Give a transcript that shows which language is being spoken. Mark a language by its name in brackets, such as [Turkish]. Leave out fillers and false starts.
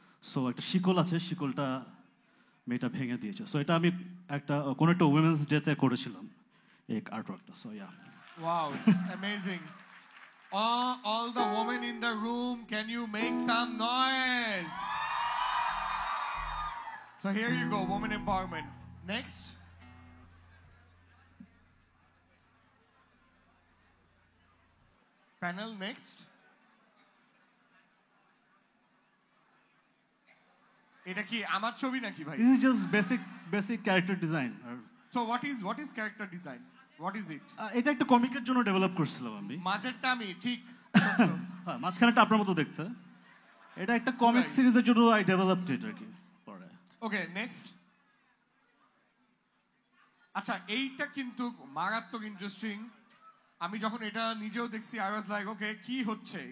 [Bangla] So একটা শিকল আছে, শিকলটা মেয়েটা ভেঙে দিয়েছে। সো এটা আমি কোনো একটা উইমেন্স ডেতে করেছিলাম এই আর্টওয়ার্কটা। So yeah, [English] wow, it's amazing. All the women in the room, can you make some noise? So here you go, women empowerment. Next. Panel next. [Bangla] এটা কি আমার ছবি নাকি ভাই? [English] This is just basic character design. So what is character design? What is it? [Bangla] এটা একটা কমিকের জন্য develop করছিলাম আমি। মাঝেরটা আমি ঠিক হ্যাঁ, মাঝখানেটা আপনার মতো দেখতে। এটা একটা কমিক সিরিজের জন্য [English] I developed it [Bangla] আর কি পরে। ওকে, নেক্সট। আচ্ছা, এইটা কিন্তু মারাত্মক ইন্টারেস্টিং। আমি যখন এটা নিজেও দেখছি, [English] I was like, [Bangla] ওকে, কি হচ্ছে?